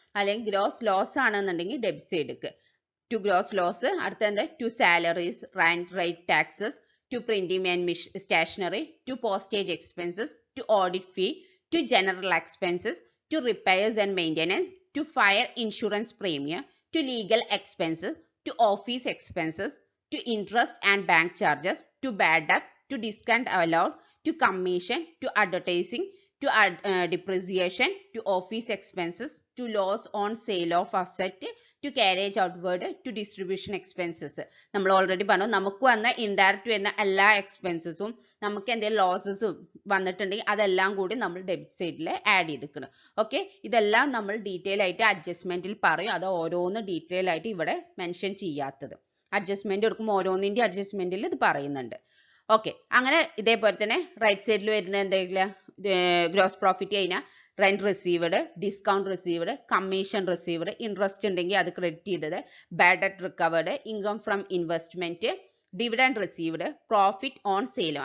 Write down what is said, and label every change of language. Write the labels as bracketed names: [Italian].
[Malayalam] അല്ലെങ്കിൽ gross loss ആണെന്നുണ്ടെങ്കിൽ debit സൈഡിക്ക് to gross loss. [English] അടുത്ത എന്താ to salaries, rent, rate, taxes, to printing and stationery, to postage expenses, to audit fee, to general expenses, to repairs and maintenance, to fire insurance premium, to legal expenses, to office expenses, to interest and bank charges, to bad debt, to discount allowed, to commission, to advertising, to depreciation, to office expenses, to loss on sale of asset, to carriage outward, to distribution expenses. [Malayalam] നമ്മൾ already പറഞ്ഞു നമുക്ക് വന്ന indirect വരുന്ന എല്ലാ എക്സ്പെൻസസും നമുക്ക് എന്തെങ്കിലും losses വന്നിട്ടുണ്ടെങ്കിൽ അതെല്ലാം കൂടി നമ്മൾ ഡെബിറ്റ് സൈഡിൽ ആഡ് ചെയ്തിരിക്കണം. ഓക്കെ, ഇതെല്ലാം നമ്മൾ ഡീറ്റെയിൽ ആയിട്ട് അഡ്ജസ്റ്റ്മെന്റിൽ പറയും. അത് ഓരോന്ന് ഡീറ്റെയിൽ ആയിട്ട് ഇവിടെ മെൻഷൻ ചെയ്യാത്തത്. അഡ്ജസ്റ്റ്മെന്റ് എടുക്കുമ്പോൾ ഓരോന്നിന്റെ അഡ്ജസ്റ്റ്മെന്റിൽ ഇത് പറയുന്നുണ്ട്. ഓക്കെ, അങ്ങനെ ഇതേപോലെ തന്നെ റൈറ്റ് സൈഡിൽ വരുന്ന എന്തെങ്കിലും ഗ്രോസ് പ്രോഫിറ്റ് കഴിഞ്ഞാൽ rent received, discount received, commission received, interest ഉണ്ടെങ്കിൽ അത് ക്രെഡിറ്റ് ചെയ്തത്, bad debt recovered, income from investment, dividend received, profit on sale.